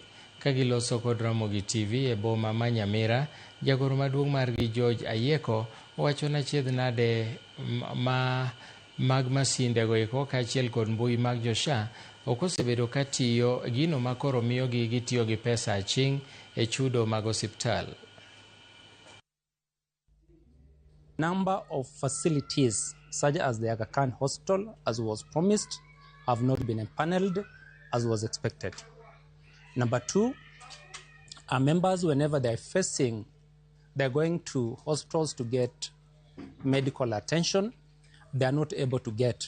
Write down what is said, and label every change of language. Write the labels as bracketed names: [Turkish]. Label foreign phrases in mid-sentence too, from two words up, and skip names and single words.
[Luo (Kenya and Tanzania)] Ka giloso kod Ramogi TV e boma ma Nyamira, jagoro maduong' margi George Ayeko owacho ni achiedh nade mag masindego eko kaachiel kod mbui mag jo-SHA ok osebedo ka tiyo, gino ma koro miyogi gitiyo gi pesa aching' e chudo mag osiptal. [English] Number of facilities such as the Aga Khan Hospital, as was promised, have not been empaneled as was expected. Number two, our members, whenever they're going to hospitals to get medical attention, they are not able to get.